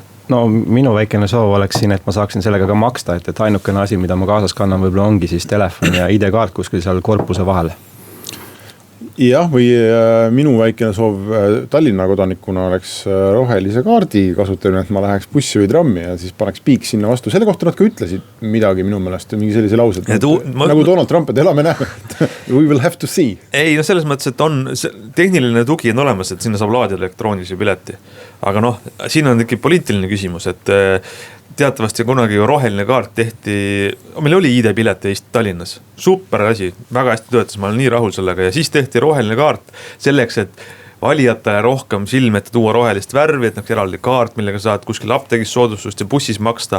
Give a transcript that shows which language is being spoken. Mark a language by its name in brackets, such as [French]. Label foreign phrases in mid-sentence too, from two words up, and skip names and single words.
[Estonian] No minu väikene soov oleks siin, et ma saaksin sellega ka maksta, et ainukene asi, mida ma kaasas kannan, võib-olla ongi siis telefon ja ID-kaart kuskil seal korpuse vahel. Jah, või minu väikene soov Tallinna kodanikuna oleks rohelise kaardi kasutamine, et ma läheks bussi või trammi ja siis paneks piik sinna vastu. Selle kohta nad ka ütlesid midagi minu meelest, mingi sellise lause, nagu Donald Trump, et elame näeme, [English] we will have to see. [Estonian] Ei, no selles mõttes, et on tehniline tugi on olemas, et sinna saab laadida elektroonilise pileti. Aga noh, siin on ikka poliitiline küsimus, et teatavasti kunagi ju roheline kaart tehti, meil oli ID-pilet Eesti Tallinnas, super asi, väga hästi töötas, ma olen nii rahul sellega ja siis tehti roheline kaart selleks, et valijatele rohkem silme ette tuua rohelist värvi, et eraldi kaart, millega saad kuskil apteegis soodustust ja bussis maksta.